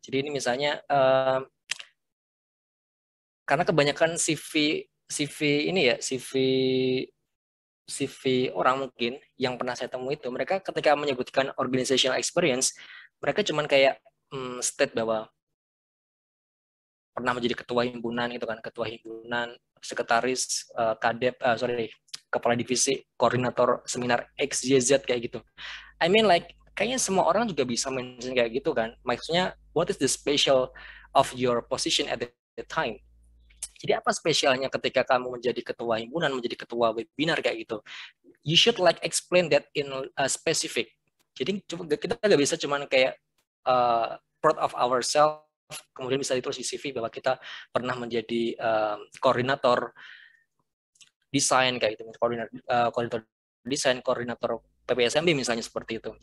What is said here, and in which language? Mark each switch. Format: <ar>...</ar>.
<id>Jadi ini misalnya karena kebanyakan CV ini ya, CV orang mungkin yang pernah saya temui itu, mereka ketika menyebutkan organizational experience, mereka cuman kayak state bahwa pernah menjadi ketua himpunan itu kan, ketua himpunan, sekretaris, kadep, kepala divisi, koordinator seminar XYZ kayak gitu.</id> <en>I mean like</en> <id>kayaknya semua orang juga bisa mention kayak gitu kan. Maksudnya</id> <en>what is the special of your position at the time?</en> <id>Jadi apa spesialnya ketika kamu menjadi ketua himpunan, menjadi ketua webinar kayak gitu?</id> <en>You should like explain that in specific.</en> <id>Jadi kita nggak bisa cuman kayak</id> <en>proud of ourselves,</en> <id>kemudian bisa ditulis di CV bahwa kita pernah menjadi koordinator desain kayak gitu, koordinator desain, koordinator PPSMB misalnya seperti itu.</id>